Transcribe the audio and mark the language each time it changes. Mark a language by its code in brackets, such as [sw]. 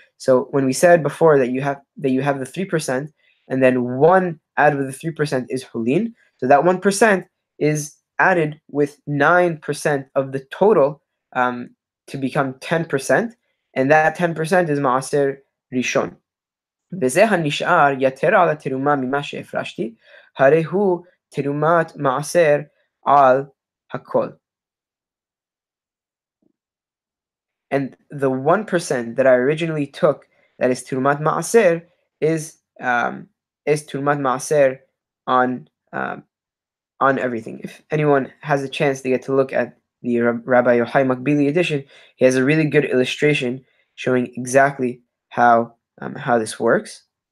[en] So when we said before that you have the 3%, and then 1 out of the 3% is hulin, so that 1% is added with 9% of the total to become 10%, and that 10% is maaser rishon. [he] וזה הנשאר יתר על התרומה ממה שהפרשתי, הרי הוא תרומת מעשר על הכל. [en] And the 1% that I originally took, that is terumat maaser, is terumat maaser on everything. If anyone has a chance to get to look at the Rabbi Yochai Makbili edition, he has a really good illustration showing exactly how this works.